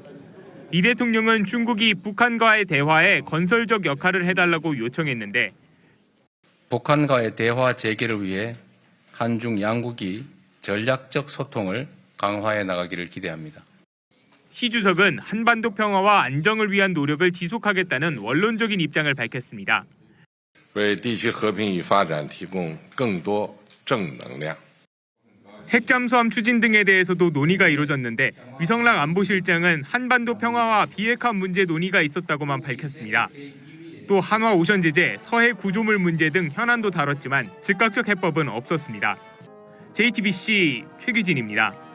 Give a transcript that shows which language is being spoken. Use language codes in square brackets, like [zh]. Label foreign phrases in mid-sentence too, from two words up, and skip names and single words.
[ko] 이 대통령은 중국이 북한과의 대화에 건설적 역할을 해달라고 요청했는데 북한과의 대화 재개를 위해 한중 양국이 전략적 소통을 강화해 나가기를 기대합니다. 시 주석은 한반도 평화와 안정을 위한 노력을 지속하겠다는 원론적인 입장을 밝혔습니다. [zh] 为地区和平与发展提供更多正能量。 [ko] 핵잠수함 추진 등에 대해서도 논의가 이루어졌는데 위성락 안보실장은 한반도 평화와 비핵화 문제 논의가 있었다고만 밝혔습니다. 또 한화 오션 제재, 서해 구조물 문제 등 현안도 다뤘지만 즉각적 해법은 없었습니다. JTBC 최규진입니다.